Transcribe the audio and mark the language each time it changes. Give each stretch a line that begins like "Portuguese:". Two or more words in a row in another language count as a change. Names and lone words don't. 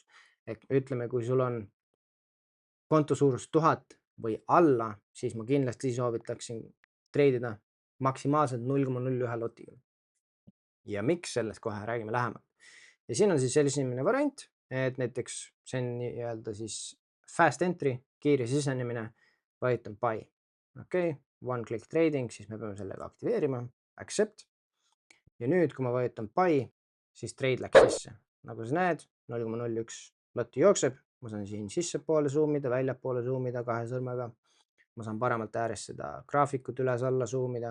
Estonian: Ehk ütleme, kui sul on konto suurus 1000 või alla, siis ma kindlasti soovitaksin treidida maksimaalselt 0,01 lotiga. Ja miks, sellest kohe räägime lähemalt. Ja siin on siis selline variant, et näiteks see on nii-öelda siis
English: fast entry,
Estonian: kiire sisenemine, vajutan buy. Okei,
English: one click trading,
Estonian: siis me peame sellega aktiveerima, accept. Ja nüüd, kui ma vajutan buy, siis trade läks sisse. Nagu sa näed, 0,01 lotti jookseb, ma saan siin sissepoole zoomida, väljapoole zoomida kahe sõrmega. Ma saan paremalt äärest seda graafikut üles-alla zoomida.